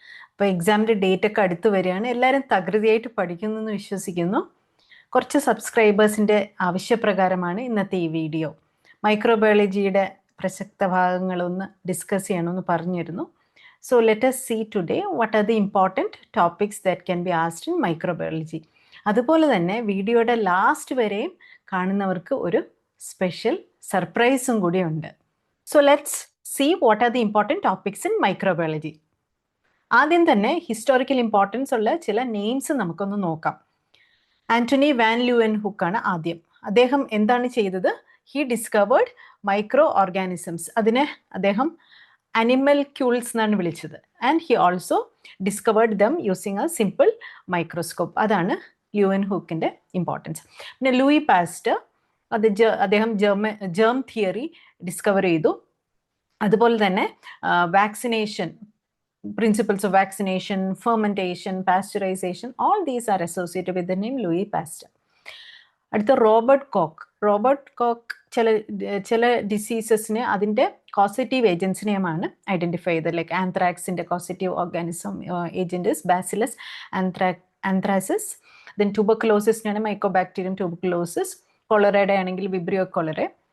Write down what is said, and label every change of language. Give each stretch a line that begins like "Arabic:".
Malayalam: അപ്പോൾ എക്സാമിൻ്റെ ഡേറ്റ് ഒക്കെ അടുത്ത് വരികയാണ്. എല്ലാവരും തകൃതിയായിട്ട് പഠിക്കുന്നു എന്ന് വിശ്വസിക്കുന്നു. കുറച്ച് സബ്സ്ക്രൈബേഴ്സിൻ്റെ ആവശ്യപ്രകാരമാണ് ഇന്നത്തെ ഈ വീഡിയോ. മൈക്രോബയോളജിയുടെ പ്രസക്ത ഭാഗങ്ങളൊന്ന് ഡിസ്കസ് ചെയ്യണമെന്ന് പറഞ്ഞിരുന്നു.
English: So let us see today what are the important topics that can be asked in microbiology.
Malayalam: അതുപോലെ തന്നെ വീഡിയോയുടെ ലാസ്റ്റ് വരെയും കാണുന്നവർക്ക് ഒരു സ്പെഷ്യൽ സർപ്രൈസും കൂടിയുണ്ട്.
English: So let's see what are the important topics in microbiology.
Malayalam: ആദ്യം തന്നെ ഹിസ്റ്റോറിക്കൽ ഇമ്പോർട്ടൻസ് ഉള്ള ചില നെയിംസ് നമുക്കൊന്ന് നോക്കാം. ആന്റണി വാൻ ലൂവൻ ഹുക്ക് ആണ് ആദ്യം. അദ്ദേഹം എന്താണ് ചെയ്തത്?
English: He discovered micro organisms.
Malayalam: അതിനെ അദ്ദേഹം അനിമൽക്യൂൾസ് എന്നാണ് വിളിച്ചത്.
English: And he also discovered them using a simple microscope.
Malayalam: അതാണ് ലൂവൻ ഹുക്കിൻ്റെ ഇമ്പോർട്ടൻസ്. പിന്നെ ലൂയി പാസ്റ്റർ, അദ്ദേഹം ജേം തിയറി ഡിസ്കവർ ചെയ്തു. അതുപോലെ തന്നെ
English: Vaccination, principles of vaccination, fermentation, pasteurization, all these are associated with the name Louis Pasteur.
Malayalam: അടുത്ത റോബർട്ട് കോക്ക് ചില ഡിസീസസിനെ അതിൻ്റെ causative ഏജൻസിനെയുമാണ് identify ചെയ്തത്. Like ആന്ത്രാക്സിൻ്റെ causative organism agent is bacillus anthracis. Then ട്യൂബർക്കുലോസിസിനാണ് mycobacterium tuberculosis. കൊളറയുടെ ആണെങ്കിൽ Vibrio കൊളറെ.